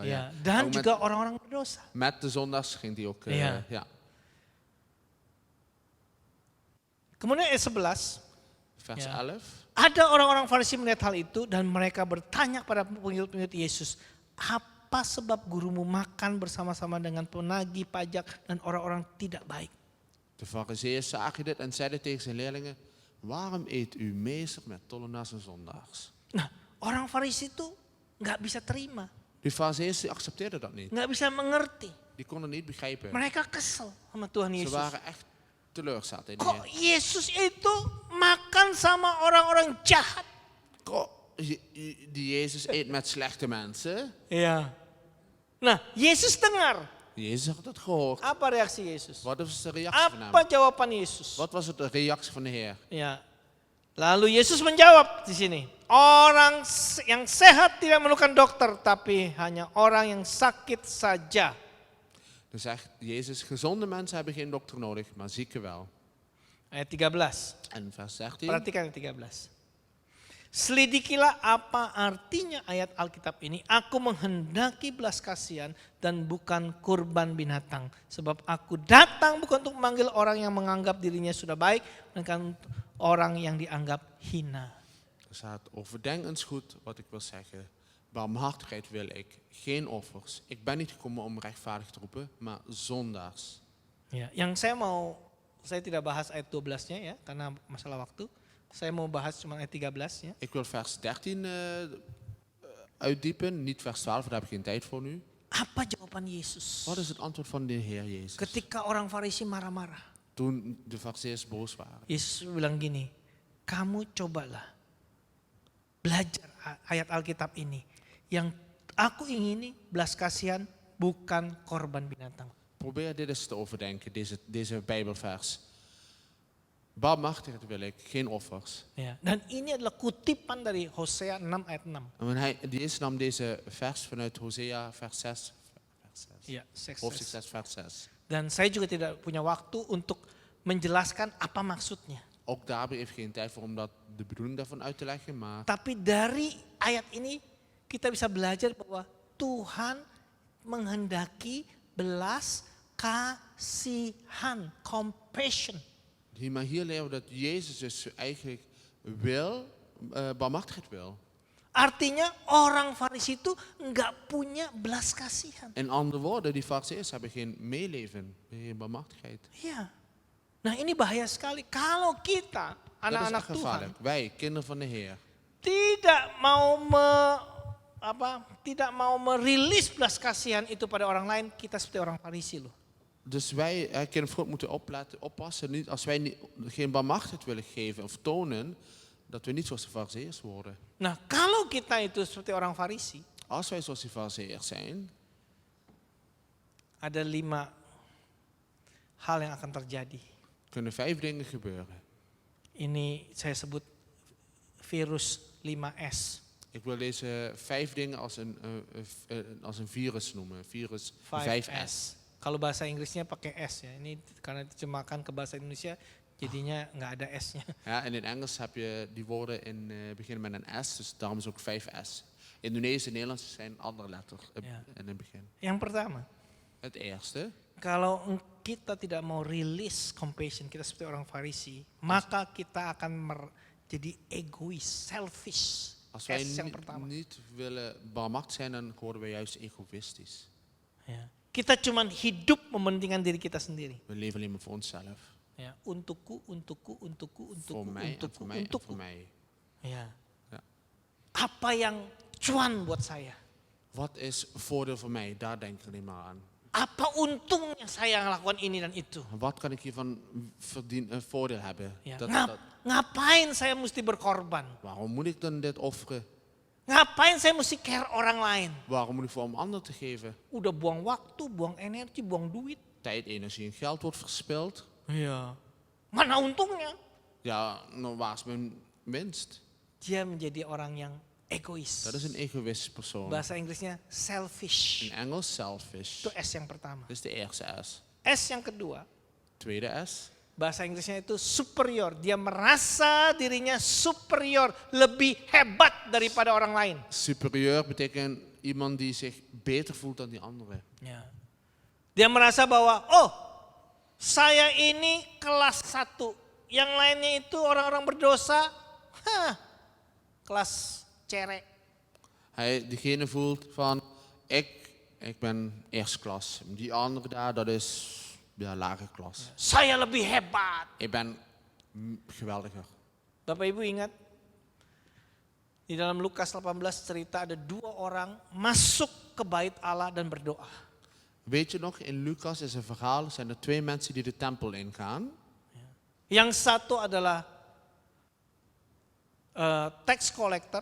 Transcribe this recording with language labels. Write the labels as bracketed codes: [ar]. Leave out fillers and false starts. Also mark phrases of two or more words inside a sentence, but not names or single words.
[id] Ya, dan [nl] Ook [id] juga orang-orang berdosa. [nl] met de zondaars ging die ook. Ja. Ja. [id] Kemudian ayat 11, [nl] Vers Ja. 11. [id] ada orang-orang Farisi melihat hal itu dan mereka bertanya kepada pengikut-pengikut Yesus, apa sebab gurumu makan bersama-sama dengan penagih pajak dan orang-orang tidak baik? [nl] De fariseeërs zagen dit en zeiden tegen zijn leerlingen, waarom eet u meester met tollenaars en zondaars? [id] Nah, orang Farisi itu nggak bisa terima, [nl] Die fariseeërs die accepteerden dat niet. [id] nggak bisa mengerti. [nl] Die konden niet begrijpen. [id] Mereka kesel sama Tuhan [nl] Ze [id] Yesus. [nl] waren echt teleurgesteld in [id] Kok [nl] Heer. [id] Yesus itu makan sama orang-orang jahat? [nl] Die Jezus eet met slechte mensen. [id] Iya. Nah, Yesus dengar. [nl] Jezus had het gehoord. [id] Apa reaksi Yesus? [nl] Wat was de reactie van [id] Apa [nl] hem? [id] jawaban Yesus? [nl] Wat was het de reactie van de Heer? [id] Ya. Lalu Yesus menjawab di sini. Orang yang sehat tidak memerlukan dokter, tapi hanya orang yang sakit saja. [nl] Dan zegt Jezus, gezonde mensen hebben geen dokter nodig, maar zieken wel. [id] Ayat 13. [nl] En vers 13. [id] Perhatikan ayat 13. Selidikilah apa artinya ayat Alkitab ini. Aku menghendaki belas kasihan dan bukan kurban binatang. Sebab aku datang bukan untuk memanggil orang yang menganggap dirinya sudah baik, melainkan orang yang dianggap hina. [nl] Er staat, overdenk eens goed wat ik wil zeggen. Barmhartigheid wil ik, geen offers. Ik ben niet gekomen om rechtvaardig te roepen, maar zondaars. [id] Ya, yang saya tidak bahas ayat 12-nya ya, karena masalah waktu. Saya mau bahas cuma ayat 13 ya. [nl] Ik wil vers 13 uitdiepen, niet vers 12, daar heb ik geen tijd voor nu. [id] Apa jawaban Yesus? [nl] Wat is het antwoord van de Heer Jezus? [id] Ketika orang Farisi marah-marah. [nl] Toen de fariseeërs boos waren. [id] Yesus bilang gini, kamu cobalah belajar ayat Alkitab ini. Yang aku ingini belas kasihan bukan korban binatang. [nl] Probeer dit eens te overdenken, deze Bijbelvers. Barmhartigheid wil ik, geen offers. [id] Ya, dan ini adalah kutipan dari Hosea 6 ayat 6. [nl] Jezus nam deze vers vanuit Hosea vers 6. [id] Ya, [nl] Hoofdstuk 6 vers 6. [id] Dan saya juga tidak punya waktu untuk menjelaskan apa maksudnya. [nl] Ook daar heb ik geen tijd voor om de bedoeling daarvan uit te leggen. Maar [id] Tapi dari ayat ini kita bisa belajar bahwa Tuhan menghendaki belas kasihan, compassion. [nl] maar hier leren we dat Jezus dus eigenlijk barmhartigheid wil. [id] Artinya orang Farisi itu nggak punya belas kasihan. [nl] In andere woorden, die fariseeërs hebben geen meeleven, geen barmhartigheid. [id] Iya. Nah ini bahaya sekali. Kalau kita, [nl] Dat is [id] anak-anak [nl] echt [id] Tuhan, [nl] gevaarlijk. Wij, kinderen van de Heer, [id] tidak mau merilis belas kasihan itu pada orang lain, kita seperti orang Farisi loh. [nl] dus wij, kinderen van God, moeten oppassen. Niet, als wij geen barmhartigheid willen geven of tonen, dat we niet zoals de fariseeërs worden. [id] Nah kalau kita itu seperti orang Farisi, [nl] Als wij zoals de fariseeërs zijn, [id] ada 5 hal yang akan terjadi. [nl] kunnen 5 dingen gebeuren. [id] Ini saya sebut virus 5S. [nl] Ik wil deze 5 dingen als een virus noemen. [id] Virus 5S. Kalau bahasa Inggrisnya pakai S ya. Ini karena diterjemahkan ke bahasa Indonesia jadinya nggak ada S-nya. [nl] Ja, en in Engels heb je die woorden beginnen met een S, dus daarom is ook 5S. Indonesisch en Nederlands zijn andere letters in het begin. [id] Yang pertama, [nl] Het eerste, [id] Kalau kita tidak mau rilis compassion, kita seperti orang Farisi, maka kita akan jadi egois, selfish. [nl] Als wij [id] S yang pertama. [nl] niet willen barmhartig zijn, dan worden wij juist egoïstisch. [id] Ya. Kita cuma hidup mementingkan diri kita sendiri. [nl] We leven alleen maar voor onszelf. [id] Ya. Untukku, untukku, untukku, untukku, [nl] Voor mij, en [id] untukku, [nl] voor mij, en [id] untukku. [nl] voor mij. [id] Ya. [nl] Ja. [id] Apa yang cuan buat saya? [nl] Wat is voordeel voor mij? Daar denk ik alleen maar aan. [id] Apa untungnya saya melakukan ini dan itu? [nl] Wat kan ik hiervan voordeel hebben? [id] Ya. [nl] Dat, [id] Ngapain saya mesti berkorban? [nl] waarom moet ik dan dit offeren? [id] Ngapain saya mesti care orang lain? [nl] Waarom moet ik voor om ander te geven? [id] Udah buang waktu, buang energi, buang duit. [nl] Tijd, energie en geld wordt verspild. [id] Iya. Mana untungnya? [nl] Ja, nou waar is mijn winst? [id] Dia menjadi orang yang egois. [nl] Dat is een egoïstische persoon. [id] Bahasa Inggrisnya selfish. [nl] In Engels selfish. [id] Itu S yang pertama. [nl] Dat is de eerste S. [id] S yang kedua, [nl] Tweede S. [id] bahasa Inggrisnya itu superior. Dia merasa dirinya superior, lebih hebat daripada orang lain. [nl] Superieur betekent iemand die zich beter voelt dan die andere. [id] Ya. Dia merasa bahwa, oh saya ini kelas 1. Yang lainnya itu orang-orang berdosa, kelas cerek. [nl] Diegene voelt van, ik ben eerste klas. Die andere daar, dat is lage klas. [id] Saya lebih hebat. [nl] Ik ben geweldiger. [id] Bapak Ibu ingat, di dalam Lukas 18 cerita ada 2 orang masuk ke bait Allah dan berdoa. [nl] Weet je nog, in Lucas is een verhaal, zijn er 2 mensen die de tempel ingaan. [id] Yang satu adalah [en] tax collector.